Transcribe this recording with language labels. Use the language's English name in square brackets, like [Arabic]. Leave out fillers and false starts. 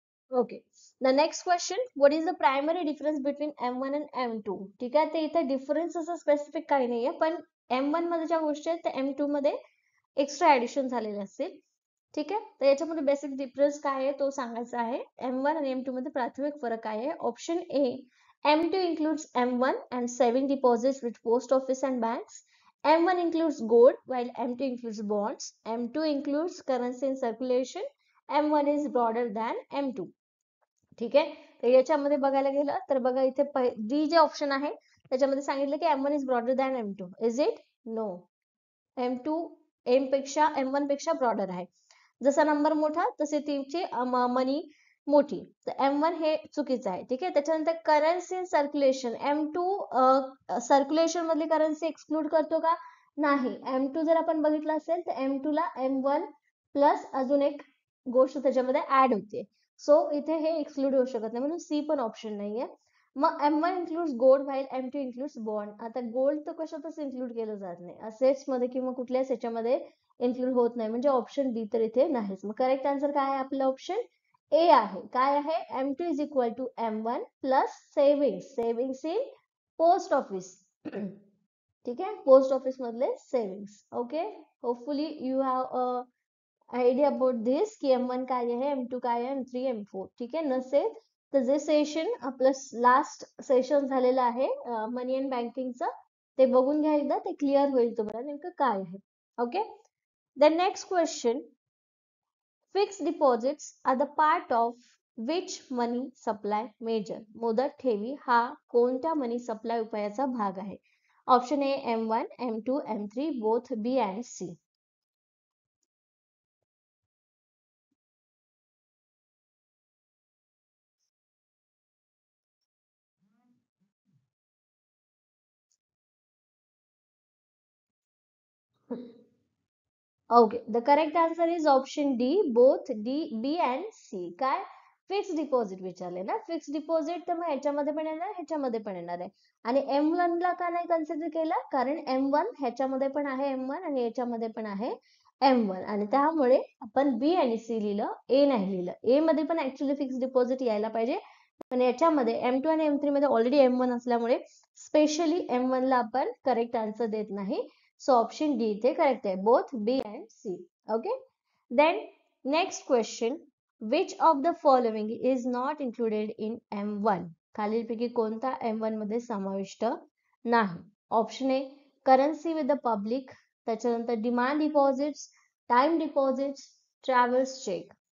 [English] Okay, the next question, what is the primary difference between M1 आणि M2? [Marathi] ठीक आहे, ते इथे डिफरन्स असं स्पेसिफिक काही नाहीये, पण M1 मध्ये ज्या गोष्टी आहेत त्या M2 मध्ये एक्स्ट्रा ऍडिशन झालेले असतील. ठीक आहे, तर याच्यामध्ये बेसिक डिफरन्स काय आहे तो सांगायचा आहे. M1 आणि M2 मध्ये प्राथमिक फरक काय आहे? [English] Option A M2 includes M1 and saving deposits with post office and banks. M1 includes gold while M2 includes bonds. M2 includes currency in circulation. M1 is broader than M2. [Marathi] ठीक आहे, तर याच्यामध्ये बघायला गेलं तर बघा इथे डी जे ऑप्शन आहे त्याच्यामध्ये सांगितलं की [English] M1 is broader than M2. Is it? No. [Marathi] M2 M1 पेक्षा ब्रॉडर आहे. जसा नंबर मोठा तसे तिची मनी मोठी, तर M1 हे चुकीचं आहे. ठीक आहे, त्याच्यानंतर currency in circulation, M2 circulation मधली करन्सी एक्सक्लूड करतो का? नाही. M2 जर आपण बघितलं असेल तर M2 ला M1 प्लस अजून एक गोष्ट त्याच्यामध्ये ऍड होते, सो इथे हे एक्सक्लूड होऊ शकत नाही, म्हणून सी पण ऑप्शन नाहीये. [English] मग M1 includes gold while M2 includes bond. [Marathi] आता गोल्ड तर कशातच इन्क्लूड केलं जात नाही, असेट्स मध्ये किंवा कुठल्याच ह्याच्यामध्ये इन्क्लूड होत नाही, म्हणजे ऑप्शन बी तर इथे नाहीच. मग करेक्ट आन्सर काय आहे? आपलं ऑप्शन ए आहे. काय आहे? [English] M2 is equal to M1 plus savings in post office. [Marathi] ठीक आहे, पोस्ट ऑफिस मधले savings. [English] okay, hopefully you have idea about this [Marathi] की M1 काय आहे, M2 काय आहे, M3 M4. ठीक आहे, नसेल तर जे सेशन आपलं लास्ट सेशन झालेलं आहे मनी अँड बँकिंगचं, ते बघून घ्या एकदा, ते क्लिअर होईल तुम्हाला नेमकं काय आहे. [English] Okay, the next question, fixed deposits are the part of which money supply measure? [Marathi] मुदत ठेवी हा कोणत्या मनी सप्लाय उपायाचा भाग आहे? [English] Option A M1, M2, M3, both, B and C. Okay, the correct answer is option D, both D, B and C. काय? [Marathi] Fix deposit विचारले ना, फिक्स डिपॉझिट तर मग ह्याच्यामध्ये पण येणार, ह्याच्यामध्ये पण येणार आहे. आणि M1 ला का नाही कन्सिडर केलं? कारण M1 ह्याच्यामध्ये पण आहे M1 आणि याच्यामध्ये पण आहे M1, आणि त्यामुळे आपण बी आणि सी लिहिलं, ए नाही लिहिलं. ए मध्ये पण ऍक्च्युली फिक्स डिपॉझिट यायला पाहिजे, पण याच्यामध्ये M2 आणि M3 मध्ये ऑलरेडी M1 असल्यामुळे स्पेशली M1 ला आपण करेक्ट आन्सर देत नाही. [English] So option D [Marathi] इथे करेक्ट आहे, [English] both B and C. Okay. Then next question, which of the following is not included in M1? [Marathi] खालीलपैकी कोणता M1 मध्ये समाविष्ट नाही? [English] Option A currency with the public, त्याच्यानंतर demand deposits, time deposits, travels cheque.